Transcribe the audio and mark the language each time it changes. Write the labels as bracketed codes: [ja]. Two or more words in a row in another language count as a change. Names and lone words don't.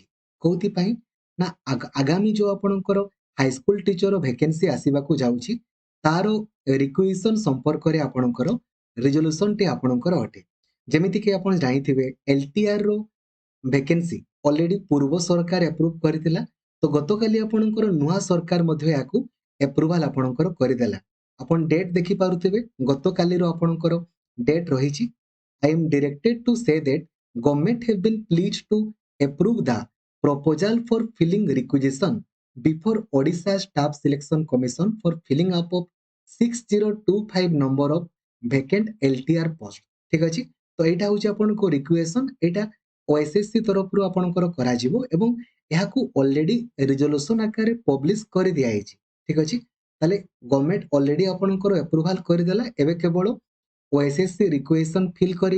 [or] କୋଉଥିପାଇଁ ନା ଆଗାମୀ ଯୋଉ ଆପଣଙ୍କର [en] high school teacher vacancy [or] ଆସିବାକୁ ଯାଉଛି, ତାର ରିକ୍ୱିଜିସନ ସମ୍ପର୍କରେ ଆପଣଙ୍କର ରିଜଲ୍ୟୁସନଟି ଆପଣଙ୍କର ଅଟେ। ଯେମିତିକି ଆପଣ ଜାଣିଥିବେ, ଏଲଟିଆର ର ଭେକେନ୍ସି ଅଲରେଡି ପୂର୍ବ ସରକାର ଏପ୍ରୁଭ କରିଥିଲା। ତ ଗତକାଲି ଆପଣଙ୍କର ନୂଆ ସରକାର ମଧ୍ୟ ଏହାକୁ ଏପ୍ରୁଭାଲ ଆପଣଙ୍କର କରିଦେଲା। ଆପଣ ଡେଟ୍ ଦେଖିପାରୁଥିବେ, ଗତକାଲିର ଆପଣଙ୍କର ଡେଟ୍ ରହିଛି। [en] I am directed to say that government have been pleased to approve the proposal for filling requisition before Odisha Staff Selection Commission for filling up of 6025 number of vacant LTR post। [or] ঠিক ଅଛି, ତ ଏଇଟା ହଉଛି ଆପଣଙ୍କ ରିକ୍ୱେସନ। ଏଇଟା ଓଏସଏସସି ତରଫରୁ ଆପଣଙ୍କର କରାଯିବ ଏବଂ ଏହାକୁ ଅଲରେଡି ରିଜଲ୍ୟୁସନ ଆକାରରେ ପବ୍ଲିଶ କରିଦିଆଯାଇଛି। ଠିକ ଅଛି, ତାହେଲେ [en] government already [or] ଆପଣଙ୍କର ଆପ୍ରୁଭାଲ କରିଦେଲା। ଏବେ କେବଳ ଓଏସଏସସି [en] requisition fill [or] କରିବ।